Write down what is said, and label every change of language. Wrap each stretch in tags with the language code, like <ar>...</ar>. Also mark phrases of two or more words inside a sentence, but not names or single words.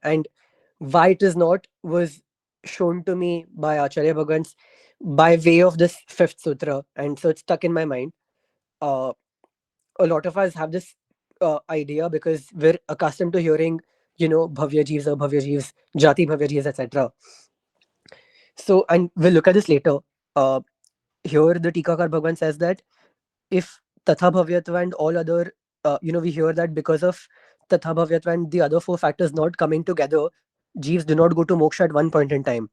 <en>And why it is not was shown to me by Acharya Bhagwans by way of this fifth sutra, and so it's stuck in my mind. Uh, a lot of us have this idea because we're accustomed to hearing,</en> <sa>भव्य जीव</sa> <en>or</en> <sa>भव्य जीव, जाति भव्य जीव,</sa> <en>etc. So, and we'll look at this later. Uh, Here, the Tikakar Bhagwan says that if</en> <sa>तथा भव्यत्व</sa> <en>and all other, we hear that because of</en> <sa>तथा भव्यत्व</sa> <en>and the other four factors not coming together, jeeves do not go to moksha at one point in time.</en>